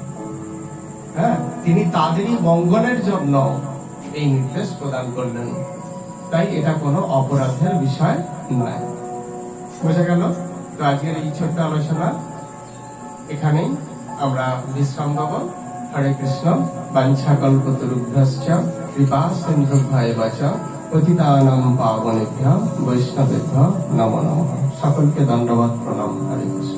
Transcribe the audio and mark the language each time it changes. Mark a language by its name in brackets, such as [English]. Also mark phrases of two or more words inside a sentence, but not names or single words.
[Bangla] তিনি তাদেরই মঙ্গলের জন্য এই নির্দেশ প্রদান করলেন। তাই এটা কোনো অপরাধের বিষয় নয়। বোঝা গেল? তো আজকের এই ছোট্ট আলোচনা এখানেই আমরা বিশ্রাম দেব। হরে কৃষ্ণ। [Sanskrit] বাঞ্ছা কল্পতরুভ্যশ্চ কৃপা সিন্ধুভ্যেব চ পতিতানাং পাবনেভ্যো বৈষ্ণবেভ্যো নমো নমঃ। [Bangla] সকলকে দণ্ডবত প্রণাম। হরে কৃষ্ণ।